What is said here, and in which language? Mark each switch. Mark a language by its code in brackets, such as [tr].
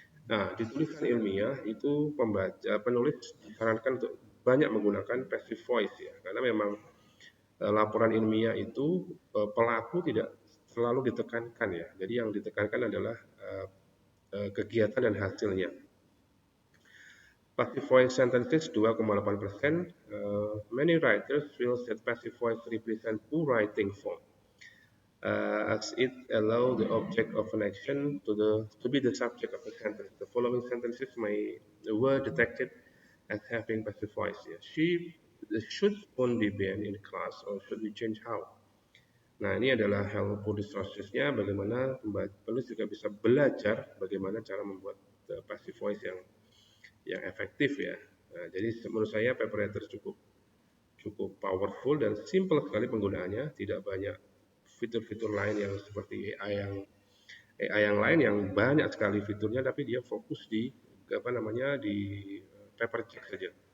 [id] Nah, di tulisan ilmiah itu penulis disarankan untuk banyak menggunakan passive voice ya. Karena memang laporan ilmiah itu pelaku tidak selalu ditekankan ya. Jadi yang ditekankan adalah kegiatan dan hasilnya. [en] Passive voice sentences 2,8%. Many writers feel that passive voice represent poor writing form, as it allows the object of an action to be the subject of a sentence. The following sentences were detected as having passive voice. Yeah. Should phone be banned in class or should we change how? [id] Nah, ini adalah helpful resources-nya bagaimana penulis juga bisa belajar bagaimana cara membuat passive voice yang efektif ya. Nah, jadi menurut saya paper writer cukup cukup powerful dan simple sekali penggunaannya, tidak banyak fitur-fitur lain yang seperti AI yang lain yang banyak sekali fiturnya tapi dia fokus di apa namanya di paper check saja.